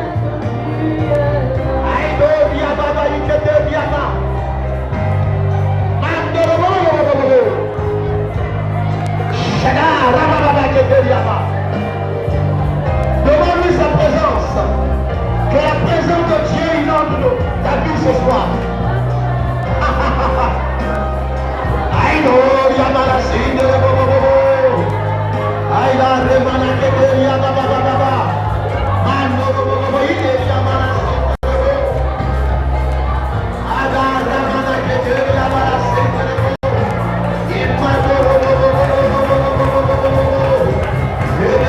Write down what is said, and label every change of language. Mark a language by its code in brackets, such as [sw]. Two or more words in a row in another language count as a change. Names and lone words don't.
[fr] Aïdo, Biababa, Ikete, Biaba. Demande-lui sa présence. Que la présence de Dieu inonde ta vie ce soir. Aïno, Yamala, Sinde, Aïda, Remana, Kete, Yababa, Mano, Ide, Yamala, Ada, Ramana, Kete, Yamala, Sinde,